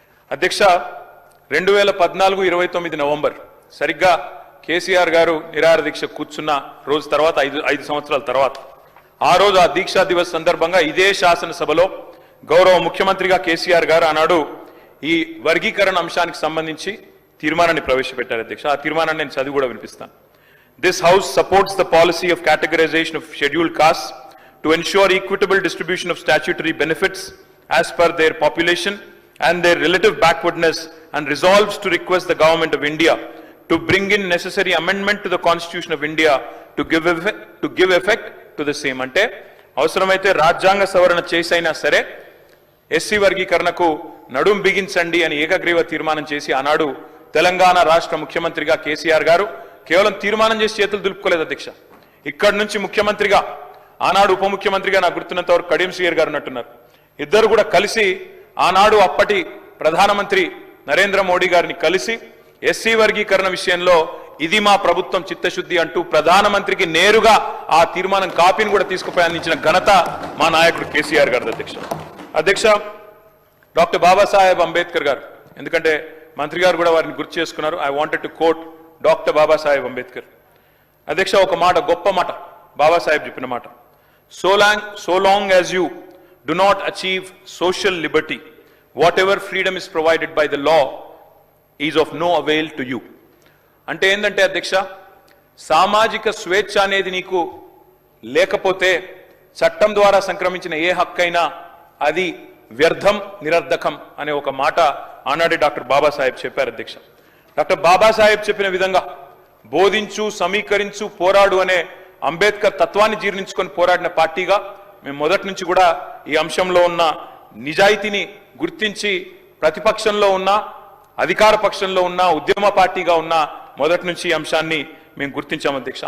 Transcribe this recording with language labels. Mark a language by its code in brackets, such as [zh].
[te] అధ్యక్ష, 2014 నవంబర్ సరిగ్గా కేసీఆర్ గారు నిరాహార దీక్ష కూర్చున్న రోజు తర్వాత 5 సంవత్సరాల తర్వాత, ఆ రోజు ఆ దీక్షా దివస్ సందర్భంగా ఇదే శాసనసభలో గౌరవ ముఖ్యమంత్రిగా కేసీఆర్ గారు ఆనాడు ఈ వర్గీకరణ అంశానికి సంబంధించి తీర్మానాన్ని ప్రవేశపెట్టారు అధ్యక్ష. ఆ తీర్మానాన్ని నేను చదివి కూడా వినిపిస్తాను. [en] This house supports the policy of categorization of scheduled castes to ensure equitable distribution of statutory benefits as per their population and their relative backwardness, and resolves to request the government of India to bring in necessary amendment to the Constitution of India to give effect to the same. [te] అంటే అవసరమైతే రాజ్యాంగ సవరణ చేసైనా సరే SC వర్గీకరణకు నడుం బిగించండి అని ఏకగ్రీవ తీర్మానం చేసి ఆనాడు తెలంగాణ రాష్ట్ర ముఖ్యమంత్రిగా కేసీఆర్ గారు కేవలం తీర్మానం చేసి చేతులు దులుపుకోలేదు అధ్యక్ష. ఇక్కడి నుంచి ముఖ్యమంత్రిగా, ఆనాడు ఉప ముఖ్యమంత్రిగా నాకు గుర్తున్నంత వరకు కడియం శ్రీయర్ గారు ఉన్నట్టున్నారు. ఇద్దరు కూడా కలిసి ఆనాడు అప్పటి ప్రధానమంత్రి నరేంద్ర మోడీ గారిని కలిసి ఎస్సీ వర్గీకరణ విషయంలో ఇది మా ప్రభుత్వం చిత్తశుద్ధి అంటూ ప్రధానమంత్రికి నేరుగా ఆ తీర్మానం కాపీని కూడా తీసుకుపోయి అందించిన ఘనత మా నాయకుడు కేసీఆర్ గారు అధ్యక్ష. అధ్యక్ష, డాక్టర్ బాబాసాహెబ్ అంబేద్కర్ గారు, ఎందుకంటే మంత్రి గారు కూడా వారిని గుర్తు చేసుకున్నారు. [en] I wanted to quote doctor Babasaheb Ambedkar. [te] అధ్యక్ష, ఒక మాట, గొప్ప మాట బాబాసాహెబ్ చెప్పిన మాట, [en] So long as you do not achieve social liberty, whatever freedom is provided by the law is of no avail to you. [te] అంటే ఏంటంటే అధ్యక్ష, సామాజిక స్వేచ్ఛ అనేది నీకు లేకపోతే చట్టం ద్వారా సంక్రమించిన ఏ హక్కైనా అది వ్యర్థం, నిరర్ధకం అనే ఒక మాట ఆనాడే డాక్టర్ బాబాసాహెబ్ చెప్పారు అధ్యక్ష. డాక్టర్ బాబాసాహెబ్ చెప్పిన విధంగా బోధించు, సమీకరించు, పోరాడు అనే అంబేద్కర్ తత్వాన్ని జీర్ణించుకొని పోరాడిన పార్టీగా మేము మొదటి నుంచి కూడా ఈ అంశంలో ఉన్న నిజాయితీని గుర్తించి ప్రతిపక్షంలో ఉన్న, అధికార పక్షంలో ఉన్న, ఉద్యమ పార్టీగా ఉన్న మొదటి నుంచి ఈ అంశాన్ని మేము గుర్తించాం అధ్యక్ష.